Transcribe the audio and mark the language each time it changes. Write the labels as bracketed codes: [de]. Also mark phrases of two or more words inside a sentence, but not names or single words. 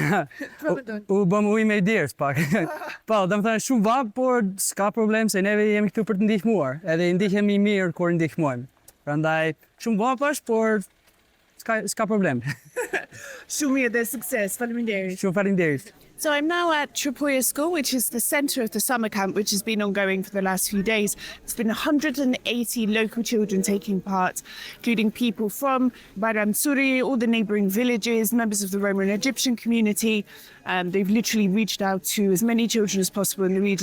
[sq] U bëm ujë me dirës pak. Po, domethënë shumë vapë, por s'ka problem se neve jemi këtu për të ndihmuar, edhe i ndihemi mirë kur ndihmojmë. Prandaj shumë vapë është, por s'ka problem. Shumë mirë dhe sukses. Faleminderit. Shumë faleminderit. [en] So I'm now at Tropoja School, which is the centre of the summer camp, which has been ongoing for the last few days. There's been 180 local children taking part, including people from Bayramsuri, all the neighbouring villages, members of the Roman and Egyptian community. They've literally reached out to as many children as possible in the region.